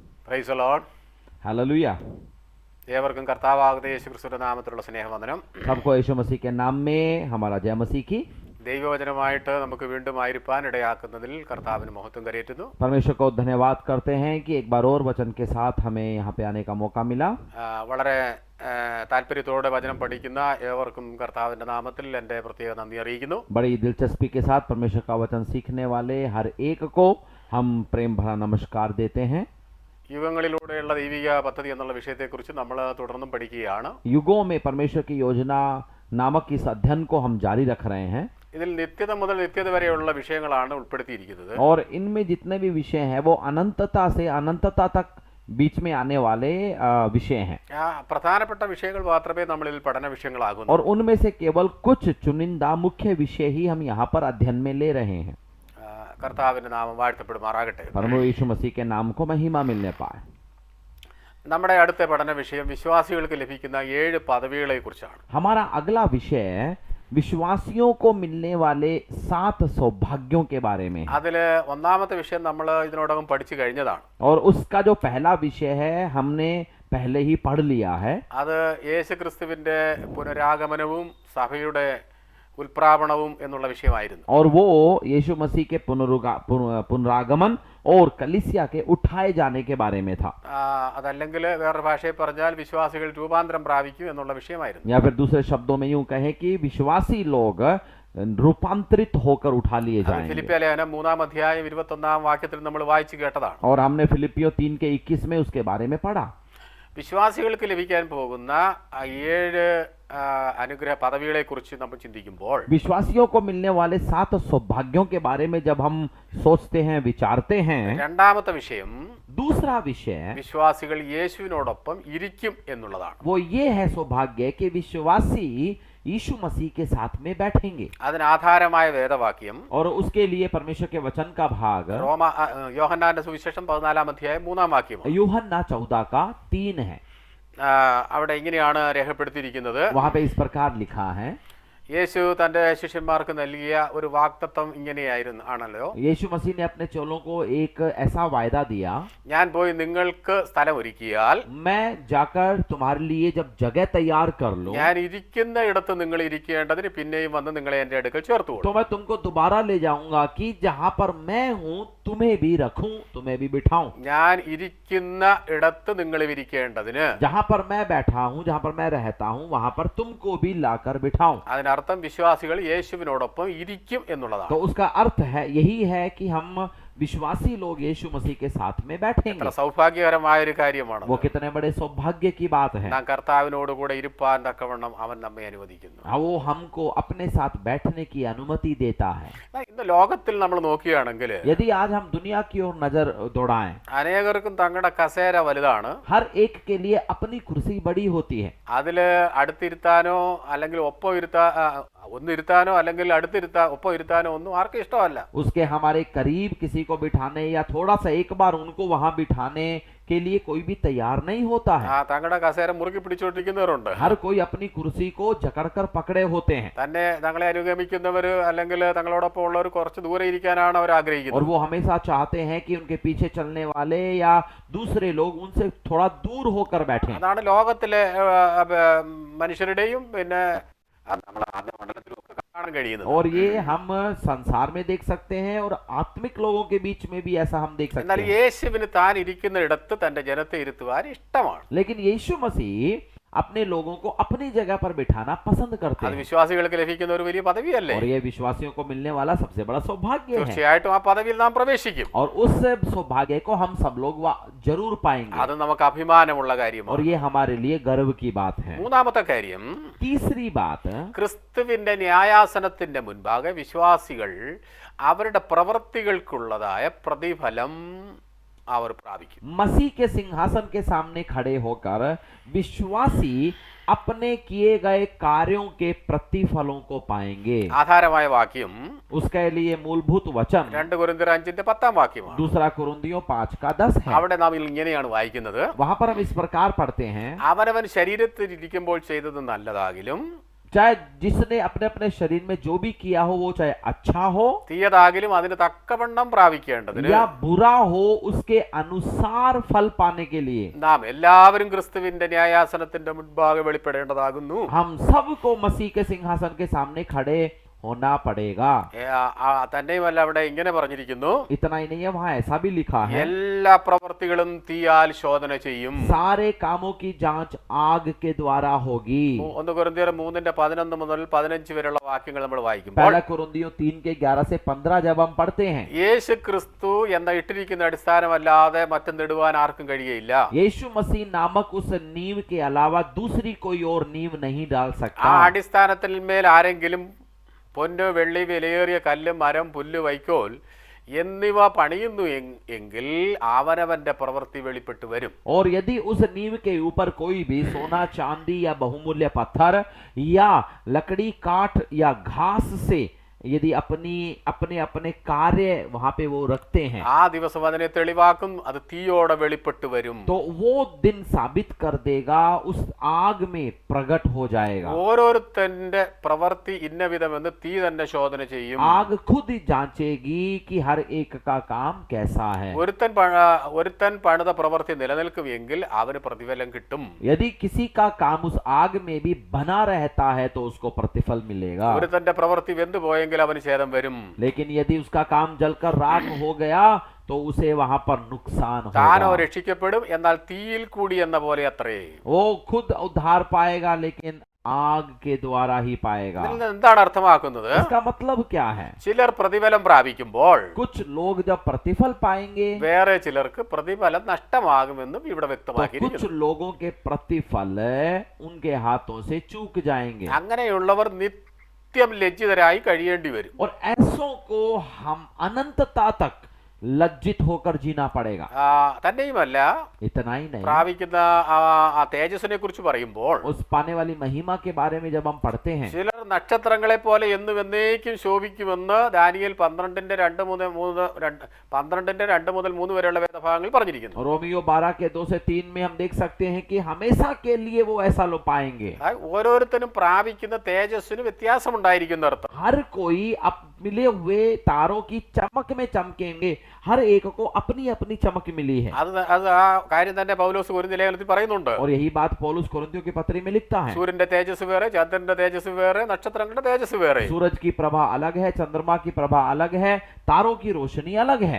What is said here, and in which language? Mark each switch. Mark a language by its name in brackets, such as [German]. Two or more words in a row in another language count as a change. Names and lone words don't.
[English] Praise the Lord. [Hindi] हालेलुया। [Malayalam] ഏവർക്കും കർത്താവാകുന്ന യേശുക്രിസ്തുവിന്റെ നാമത്തിലുള്ള സ്നേഹവന്ദനം. [Hindi] सबको यीशु मसीह के नाम में हमारा जय मसीह की। [Malayalam] ദൈവവചനമായിട്ട് നമുക്ക് വീണ്ടും ആയിരിക്കാൻ ഇടയാക്കുന്നതിൽ കർത്താവിന് മഹത്വം കരയേറ്റുന്നു. [Hindi] परमेश्वर को धन्यवाद करते हैं कि एक बार और वचन के साथ हमें यहाँ पे आने का मौका मिला। [Malayalam] വളരെ താല്പര്യത്തോടെ വചനം പഠിക്കുന്ന ഏവർക്കും കർത്താവിന്റെ നാമത്തിൽ എൻ്റെ പ്രത്യേക നന്ദി അറിയിക്കുന്നു. [Hindi] बड़ी दिलचस्पी के साथ परमेश्वर का वचन सीखने वाले हर एक को हम प्रेम भरा नमस्कार देते हैं। [Malayalam] യുഗങ്ങളിലൂടെയുള്ള ദൈവിക പദ്ധതി എന്നുള്ള വിഷയത്തെക്കുറിച്ച് നമ്മൾ തുടർന്നും പഠിക്കുകയാണ്. [Hindi] युगों में परमेश्वर की योजना नामक इस अध्ययन को हम जारी रख रहे हैं [Malayalam] ഇതിൽ നിത്യത മുതൽ നിത്യത വരെയുള്ള വിഷയങ്ങളാണ് ഉൾപ്പെടുത്തിയിരിക്കുന്നത്. [Hindi] और इनमें जितने भी विषय हैं वो अनंतता से अनंतता तक बीच में आने वाले विषय हैं [Malayalam] പ്രധാനപ്പെട്ട വിഷയങ്ങൾ മാത്രമേ നമ്മളിൽ പഠന വിഷയങ്ങളാകുന്നു. [Hindi] और उनमें से केवल कुछ चुनिंदा मुख्य विषय ही हम यहाँ पर अध्ययन में ले रहे हैं। [Malayalam] കർത്താവിന്റെ നാമം വാഴ്ത്തപ്പെടുമാറാകട്ടെ. [Hindi] परम यीशु मसीह के नाम को महिमा मिलने पाए। [Malayalam] നമ്മുടെ അടുത്ത പഠന വിഷയം വിശ്വാസികൾക്ക് ലഭിക്കുന്ന 7 പദവികളെ കുറിച്ചാണ്. [Hindi] हमारा अगला विषय विश्वासियों को मिलने वाले 7 सौभाग्यों के बारे में। [Malayalam] അതില് ഒന്നാമത്തെ വിഷയം നമ്മൾ ഇതിനോടകം പഠിച്ചു കഴിഞ്ഞതാണ്. [Hindi] और उसका जो पहला विषय है हमने पहले ही पढ़ लिया है। [Malayalam] അത് യേശുക്രിസ്തുവിന്റെ പുനരാഗമനവും സഭയുടെ ഉൽപ്രാപണവും എന്നുള്ള വിഷയമായിരുന്നു. [Hindi] और वो यीशु मसीह के पुनरागमन और कलीसिया के उठाए जाने के बारे में था। [Malayalam] അതല്ലെങ്കിൽ വേറൊരു ഭാഷയിൽ പറഞ്ഞാൽ വിശ്വാസികൾ രൂപാന്തരം പ്രാപിക്കും എന്നുള്ള വിഷയമായിരുന്നു. [Hindi] या फिर दूसरे शब्दों में यूं कहें कि विश्वासी लोग रूपांतरित होकर उठा लिए जाएंगे। [Malayalam] ഫിലിപ്പിയ ലേഖനം 3-ാം അധ്യായം 21-ാം വാക്യത്തിൽ നമ്മൾ വായിച്ചു കേട്ടതാണ്. [Hindi] और हमने फिलिपियों 3:21 में उसके बारे में पढ़ा। [Malayalam] വിശ്വാസികൾക്ക് ലഭിക്കാൻ പോകുന്ന 7 അനുഗ്രഹ പദവികളെ കുറിച്ച് നമ്മൾ ചിന്തിക്കുമ്പോൾ [Hindi] विश्वासियों को मिलने वाले 7 सौभाग्यों के बारे में जब हम सोचते हैं विचारते हैं, [Malayalam] രണ്ടാമത്തെ വിഷയം [Hindi] दूसरा विषय [Malayalam] വിശ്വാസികൾ യേശുവിനോടൊപ്പം ഇരിക്കും എന്നുള്ളതാണ്. [Hindi] वो ये है सौभाग्य कि विश्वासी यीशु मसीह के साथ में बैठेंगे। [Malayalam] അതിനാധാരമായ വേദവാക്യം [Hindi] और उसके लिए परमेश्वर के वचन का भाग [Malayalam] യോഹന്നാന്റെ സുവിശേഷം 14-ാം അധ്യായം 3-ാം വാക്യം. [Hindi] यूहन्ना 14:3 है। [Malayalam] അവിടെ ഇങ്ങനെയാണ് രേഖപ്പെടുത്തിയിരിക്കുന്നത്. [Hindi] वहां पे इस प्रकार लिखा है। [Malayalam] യേശു തന്റെ ശിഷ്യന്മാർക്ക് നൽകിയ ഒരു വാഗ്ദത്തം ആണല്ലോ. [Hindi] यीशु मसीह ने अपने चेलों को एक ऐसा वायदा दिया, [Malayalam] ഞാൻ പോയി നിങ്ങൾക്ക് സ്ഥലം ഒരുക്കിയാൽ [Hindi] मैं जाकर तुम्हारे लिए जब जगह तैयार कर लूं, [Malayalam] ഞാൻ ഇരിക്കുന്ന ഇടത്ത് നിങ്ങൾ ഇരിക്കേണ്ടതിന് പിന്നെയും വന്ന് നിങ്ങളെ എന്റെ അടുക്കൽ ചേർത്തുകൊള്ളും. [Hindi] तो मैं तुमको दोबारा ले जाऊंगा कि जहां पर मैं हूं तुम्हें भी रखूं, तुम्हें भी बिठाऊं। [Malayalam] ഞാൻ ഇരിക്കുന്ന ഇടത്ത് നിങ്ങൾ ഇരിക്കേണ്ടതിന്, [Hindi] जहां पर मैं बैठा हूं, जहां पर मैं रहता हूं, वहां पर तुमको भी लाकर बिठाऊं। [Malayalam] അതിനർത്ഥം വിശ്വാസികൾ യേശുവിനോടൊപ്പം ഇരിക്കും എന്നുള്ളതാണ്. [Hindi] तो उसका अर्थ है यही है कि हम विश्वासी लोग यीशु मसीह के साथ में बैठेंगे। [Malayalam] സൗഭാഗ്യകരമായ ഒരു കാര്യമാണ്. [Hindi] वो कितने बड़े सौभाग्य की बात है। [Malayalam] നാം കർത്താവിനോട് കൂടെ ഇരിപ്പാൻ തക്കവണ്ണം അവൻ നമ്മെ അനുവദിക്കുന്നു. [Hindi] वो हमको अपने साथ बैठने की अनुमति देता है। [Malayalam] ഇന്ന് ലോകത്തിൽ നമ്മൾ നോക്കുകയാണെങ്കിൽ [Hindi] यदि आज हम दुनिया की ओर नजर दौड़ाएं, [Malayalam] അനേകർക്കും തങ്ങളുടെ കസേര വലുതാണ്. [Hindi] हर एक के लिए अपनी कुर्सी बड़ी होती है। [Malayalam] അതില് അടുത്തിരുത്താനോ അല്ലെങ്കിൽ ഒന്നിരുത്താനോ അല്ലെങ്കിൽ ഒപ്പം ഇരുത്താനോ ഒന്നും ആർക്കും ഇഷ്ടമല്ല. [Hindi] उसके हमारे करीब किसी को बिठाने या थोड़ा सा एक बार उनको वहां बिठाने के लिए कोई भी तैयार नहीं होता है। [Malayalam] തങ്ങളുടെ കസേര മുറുക്കി പിടിച്ചുകൊണ്ടിരിക്കുന്നവരുണ്ട്. [Hindi] हर कोई अपनी कुर्सी को जकड़कर पकड़े होते हैं। [Malayalam] തങ്ങളെ അനുഗമിക്കുന്നവർ അല്ലെങ്കിൽ തങ്ങളോടൊപ്പം ഉള്ളവർ കുറച്ച് ദൂരെ ഇരിക്കാനാണ് അവർ ആഗ്രഹിക്കുന്നത്. [Hindi] और वो हमेशा चाहते हैं कि उनके पीछे चलने वाले या दूसरे लोग उनसे थोड़ा दूर होकर बैठें। [Malayalam] അതാണ് ലോകത്തിലെ മനുഷ്യരുടെയും പിന്നെ നമ്മളെ ആത്മമണ്ഡലത്തിലും ഒക്കെ കാണാൻ കഴിയുന്നത്. [Hindi] और ये हम संसार में देख सकते हैं और आत्मिक लोगों के बीच में भी ऐसा हम देख सकते [Malayalam] എന്നാൽ [Hindi] हैं। [Malayalam] യേശുവിന് താൻ ഇരിക്കുന്ന ഇടത്ത് തന്റെ ജനത്തെ ഇരുത്തുവാൻ ഇഷ്ടമാണ്. [Hindi] लेकिन यीशु मसीह अपने लोगों को अपनी जगह पर बिठाना पसंद करते [Malayalam] അത് [Hindi] हैं। [Malayalam] വിശ്വാസികൾക്ക് ലഭിക്കുന്ന ഒരു വലിയ പദവിയല്ലേ. [Hindi] और ये विश्वासियों को मिलने वाला सबसे बड़ा सौभाग्य है। [Malayalam] തീർച്ചയായിട്ടും ആ പദവിയിൽ നാം പ്രവേശിക്കും. [Hindi] और उस सौभाग्य को हम सब लोग जरूर पाएंगे। [Malayalam] അത് നമുക്ക് അഭിമാനമുള്ള കാര്യമാണ്. [Hindi] और ये हमारे लिए गर्व की बात है। [Malayalam] മൂന്നാമത്തെ കാര്യം, [Hindi] तीसरी बात, [Malayalam] ക്രിസ്തുവിന്റെ ന്യായാസനത്തിന്റെ മുൻപാകെ വിശ്വാസികൾ അവരുടെ പ്രവൃത്തികൾക്കുള്ളതായ പ്രതിഫലം അവർ പ്രാപിക്കും. [Hindi] मसीह के सिंहासन के सामने खड़े होकर विश्वासी अपने किए गए कार्यों के प्रतिफलों को पाएंगे। [Malayalam] ആധാരമായ വാക്യം [Hindi] उसके लिए मूलभूत वचन [Malayalam] 2 കൊരിന്ത്യർ 5:10 വാക്യമാണ്. [Hindi] दूसरा कुरिन्थियों 5:10 है। [Malayalam] അവിടെ നാം ഇങ്ങനെയാണ് വായിക്കുന്നത്. [Hindi] वहां पर हम इस प्रकार पढ़ते हैं, [Malayalam] അവനവൻ ശരീരത്തിൽ ഇരിക്കുമ്പോൾ ചെയ്തത് നല്ലതാകിലും [Hindi] चाहे जिसने अपने अपने शरीर में जो भी किया हो वो चाहे अच्छा हो [Malayalam] തീയതാകിലും അതിന് തക്കവണ്ണം പ്രാപിക്കേണ്ടതിന് [Hindi] या बुरा हो, उसके अनुसार फल पाने के लिए [Malayalam] നാം എല്ലാവരും ക്രിസ്തുവിന്റെ ന്യായാസനത്തിന്റെ മുൻപാകെ വെളിപ്പെടേണ്ടതാകുന്നു. [Hindi] हम सबको मसीह के सिंहासन के सामने खड़े होना पड़ेगा। [Malayalam] തന്നെയുമല്ല അവിടെ ഇങ്ങനെ പറഞ്ഞിരിക്കുന്നു, [Hindi] इतना ही नहीं है, वहां ऐसा भी लिखा है, [Malayalam] എല്ലാ പ്രവൃത്തികളും തീയാൽ ശോധന ചെയ്യും. [Hindi] सारे कामों की जांच आग के द्वारा होगी। [Malayalam] 1 കൊരിന്ത്യർ 3:11 മുതൽ 15 വരെയുള്ള വാക്യങ്ങൾ നമ്മൾ വായിക്കുമ്പോൾ [Hindi] पहला कुरिन्थियों 3:11 से 15 जब हम पढ़ते हैं, [Malayalam] യേശു ക്രിസ്തു എന്ന ഇട്ടിരിക്കുന്ന അടിസ്ഥാനമല്ലാതെ മറ്റെന്തിടുവാൻ ആർക്കും കഴിയുകയില്ല. [Hindi] यीशु मसीह नामक उस नींव के अलावा दूसरी कोई और नींव नहीं डाल [Malayalam] ആ [Hindi] सकता। [Malayalam] അടിസ്ഥാനത്തിന്മേൽ ആരെങ്കിലും പൊന്ന് വെള്ളി വിലയേറിയ കല്ല് മരം പുല്ല് വൈക്കോൽ എന്നിവ പണിയുന്നു എങ്കിൽ അവനവന്റെ പ്രവൃത്തി വെളിപ്പെട്ടു വരും. [Hindi] और यदि उस नींव के ऊपर कोई भी सोना चांदी या बहुमूल्य पत्थर या लकड़ी काठ या घास से यदि अपने अपने कार्य वहां पे वो रखते हैं [Malayalam] ആ ദിവസം അതിനെ തെളിവാക്കും, അത് തീയോടെ വെളിപ്പെട്ടു വരും. [Hindi] तो वो दिन साबित कर देगा, उस आग में प्रकट हो जाएगा। [Malayalam] ഓരോരുത്തന്റെ പ്രവൃത്തി ഇന്ന വിധമെന്ന് തീ തന്നെ ശോധന ചെയ്യും. [Hindi] आग खुद ही जांचेगी कि हर एक का काम कैसा है। [Malayalam] ഒരുത്തൻ പണിത പ്രവൃത്തി നിലനിൽക്കുമെങ്കിൽ അവന് പ്രതിഫലം കിട്ടും. [Hindi] यदि किसी का काम उस आग में भी बना रहता है तो उसको प्रतिफल मिलेगा। [Malayalam] ഒരുത്തന്റെ പ്രവൃത്തി വെന്തുപോയെങ്കിൽ അവന് ഛേദം വരും. [Hindi] लेकिन यदि उसका काम जलकर राख हो गया तो उसे वहां पर नुकसान [Malayalam] താനോ [Hindi] होगा। [Malayalam] രക്ഷിക്കപ്പെടും, എന്നാൽ തീയിൽ കൂടി എന്ന പോലെ അത്രേ. [Hindi] वो खुद उद्धार पाएगा लेकिन आग के द्वारा ही पाएगा। [Malayalam] ഇതിൽ നിന്ന് എന്താണ് അർത്ഥമാക്കുന്നത്? [Hindi] इसका मतलब क्या है? [Malayalam] ചിലർ പ്രതിഫലം പ്രാപിക്കുമ്പോൾ [Hindi] कुछ लोग जब प्रतिफल पाएंगे [Malayalam] വേറെ ചിലർക്ക് പ്രതിഫലം നഷ്ടമാകുമെന്നും ഇവിടെ [Hindi] तो कुछ [Malayalam] വ്യക്തമാക്കിയിരിക്കുന്നു. [Hindi] लोगों के प्रतिफल उनके हाथों से चूक जाएंगे [Malayalam] അങ്ങനെയുള്ളവർ നിത്യം ലജ്ജിതരായി കഴിയേണ്ടി വരും. [Hindi] और ऐसों को हम अनंतता तक लज्जित होकर जीना पड़ेगा। [Malayalam] തന്നെയുമല്ല, [Hindi] इतना ही नहीं, [Malayalam] പ്രാപിക്കുന്ന ആ തേജസ്സിനെ കുറിച്ച് പറയുമ്പോൾ [Hindi] उस पाने वाली महिमा के बारे में जब हम पढ़ते हैं, [Malayalam] ചിലർ നക്ഷത്രങ്ങളെ പോലെ എന്നും എന്നേക്കും ശോഭിക്കുമെന്ന് ദാനിയേൽ 12:2 വരെയുള്ള വേദഭാഗങ്ങൾ പറഞ്ഞിരിക്കുന്നു. [Hindi] रोमियो 12 के 2 से 3 में हम देख सकते हैं कि हमेशा के लिए वो ऐसा लो पाएंगे। [Malayalam] ഓരോരുത്തരും പ്രാപിക്കുന്ന തേജസ്സിന് വ്യത്യാസമുണ്ടായിരിക്കുന്ന അർത്ഥം. [Hindi] हर कोई मिले हुए तारों की चमक में चमकेंगे, हर एक को अपनी अपनी चमक मिली है। [Malayalam] അത് ആ കാര്യം തന്നെ പൗലോസ് കൊരിന്ത്യ ലേഖനത്തിൽ പറയുന്നുണ്ട്. [Hindi] और यही बात पौलुस कोरिन्थियों की पत्री में लिखता है। [Malayalam] സൂര്യന്റെ തേജസ് വേറെ, ചന്ദ്രന്റെ തേജസ് വേറെ, നക്ഷത്രങ്ങളുടെ തേജസ് വേറെ. [Hindi] सूरज की प्रभा अलग है, चंद्रमा की प्रभा अलग है, तारों की रोशनी अलग है।